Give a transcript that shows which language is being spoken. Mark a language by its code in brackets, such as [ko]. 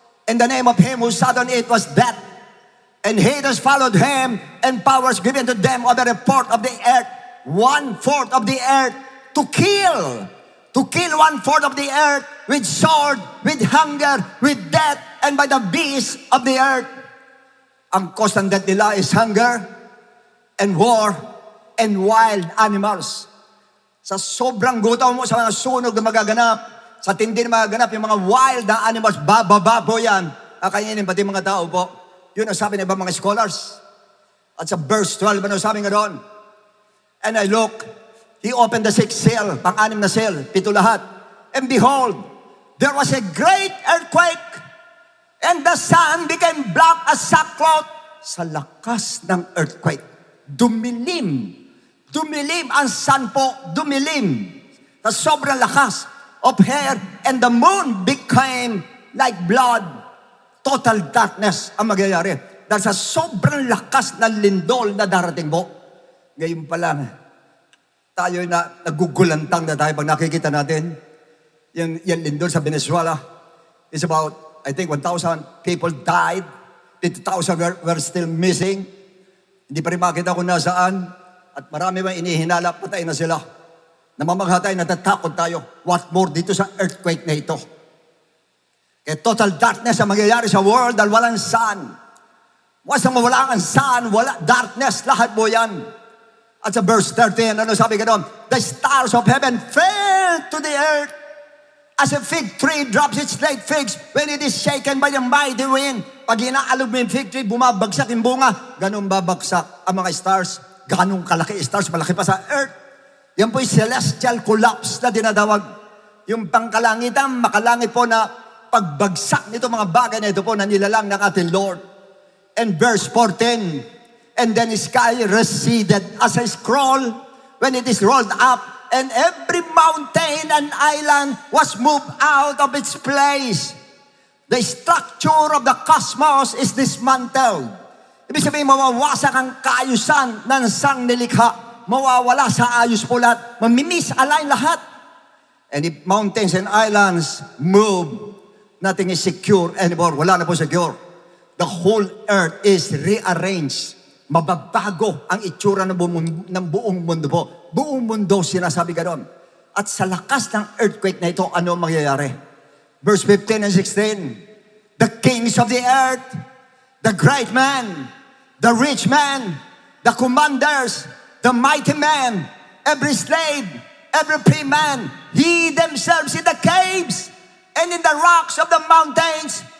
[en] And the name of him who sat on it was Death. And haters followed him, and powers given to them of the report of the earth, 1/4 of the earth, to kill 1/4 of the earth with sword, with hunger, with death, and by the beasts of the earth. Ang cause ng death nila is hunger, and war, and wild animals. [tl] Sa sobrang gutom mo, sa mga sunog na magaganap, sa tindi na magaganap, yung mga wild na animals, bababa po yan. Kakainin pati mga tao po. Yun ang sabi ng ibang mga scholars. At sa verse 12, ano sabi nga doon? [en] And I look, he opened the sixth seal, [tl] pang-anim na seal, 7 lahat. [en] And behold, there was a great earthquake, and the sun became black as sackcloth. [tl] Sa lakas ng earthquake, dumilim ang sun po, dumilim. Sa sobrang lakas [en] of hair, and the moon became like blood. [tl] Total darkness ang magyayari. Dahil sa sobrang lakas ng lindol na darating po. Ngayon pa lang, tayo na nagugulantang na tayo pag nakikita natin yung lindol sa Venezuela. [en] It's about, I think, 1,000 people died. 50,000 were still missing. [tl] Hindi pa rin makita kung nasaan. At marami ba inihinala, patay na sila. Namamagha tayo, natatakot tayo. [en] What more [tl] dito sa earthquake na ito? Kaya total darkness ang mangyayari sa world dahil walang sun. Once na mawala ang sun, wala darkness, lahat mo yan. At sa verse 13, ano sabi ka doon? [en] The stars of heaven fell to the earth as a fig tree drops its late figs when it is shaken by the mighty wind. [tl] Pag inaalog mo yung fig tree, bumabagsak yung bunga. Ganun babagsak ang mga stars. Ganun kalaki stars, malaki pa sa earth. Yan po yung celestial collapse na dinadawag. Yung pangkalangitan, makalangit po na pagbagsak nito mga bagay na ito po na nilalang ng ating Lord. [en] And verse 14, and then the sky receded as a scroll when it is rolled up, and every mountain and island was moved out of its place. The structure of the cosmos is dismantled. [tl] Ibig sabihin, mawawasak ang kaayusan ng sangnilikha. Mawawala sa ayos po lahat. Mamimisalign lahat. [en] And if mountains and islands move, nothing is secure anymore. [tl] Wala na po secure. [en] The whole earth is rearranged. [tl] Mababago ang itsura ng buong mundo po. Buong mundo, sinasabi gano'n. At sa lakas ng earthquake na ito, ano mangyayari? [en] Verse 15 and 16. The kings of the earth, the great man, the rich man, the commanders, the mighty man, every slave, every free man, hid themselves in the caves and in the rocks of the mountains.